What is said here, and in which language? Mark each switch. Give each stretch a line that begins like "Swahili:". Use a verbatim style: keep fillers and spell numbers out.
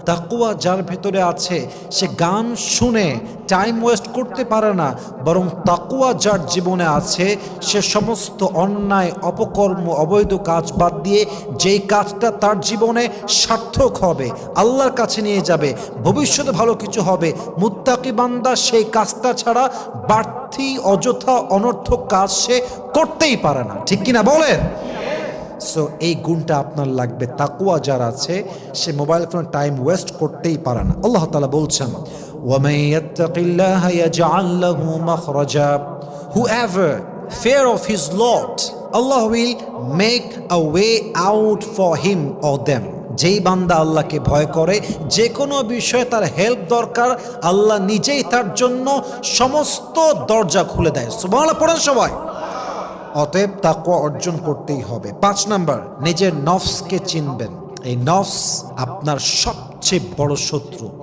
Bangla: তাকওয়া যার ভেতরে আছে, সে গান শুনে টাইম ওয়েস্ট করতে পারে না, বরং তাকওয়া যার জীবনে আছে, সে সমস্ত অন্যায়, অপকর্ম, অবৈধ কাজ বাদ দিয়ে যেই কাজটা তার জীবনে সার্থক হবে, আল্লাহর কাছে নিয়ে যাবে, ভবিষ্যতে ভালো কিছু হবে, মুত্তাকি বান্দা সেই কাজটা ছাড়া বাড়তি অযথা অনর্থক কাজ সে করতেই পারে না, ঠিক কিনা বলেন? সো এই গুণটা আপনার লাগবে। তাকওয়া যার আছে, সে মোবাইল ফোনে টাইম ওয়েস্ট করতেই পারে না। আল্লাহ তাআলা বলছেন,
Arabic: ওয়ামান ইয়াত্তাকিল্লাহা ইয়াজআল লাহু মাখরাজা,
English: Whoever fear of his Lord, Allah will make a way out for him or them.
Bangla: যেই বান্দা আল্লাহকে ভয় করে, যে কোনো বিষয়ে তার হেল্প দরকার, আল্লাহ নিজেই তার জন্য সমস্ত দরজা খুলে দেয়। সুবহানাল্লাহ পড়েন সবাই। অতএব তাকওয়া অর্জন করতেই হবে। পাঁচ নাম্বার, নিজের নফসকে চিনবেন। এই নফস আপনার সবচেয়ে বড় শত্রু।